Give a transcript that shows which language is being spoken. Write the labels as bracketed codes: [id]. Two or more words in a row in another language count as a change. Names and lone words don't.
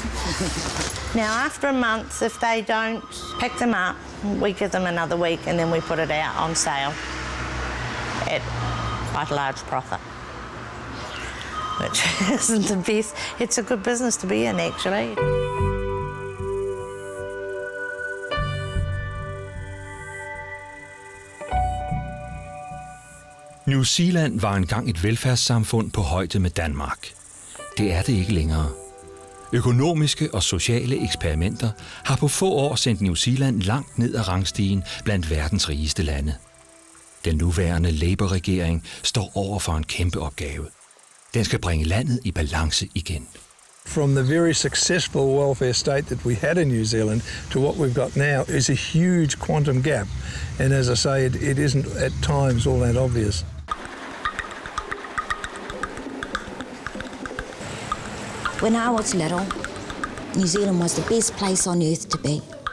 [en] Now, after a month, if they don't pick them up, we give them another week and then we put it out on sale at quite a large profit, which isn't the best. It's a good business to be in, actually. [da] New Zealand var engang et velfærdssamfund på højde med Danmark. Det er det ikke længere. Økonomiske og sociale eksperimenter har på få år sendt New Zealand langt ned ad rangstigen blandt verdens rigeste lande. Den nuværende Labour-regering står over for en kæmpe opgave. Den skal bringe landet i balance igen. [en] From the very successful welfare state that we had in New Zealand to what we've got now is a huge quantum gap. And as I say, it isn't at times all that obvious. When I was little, New Zealand was the best place on earth to be.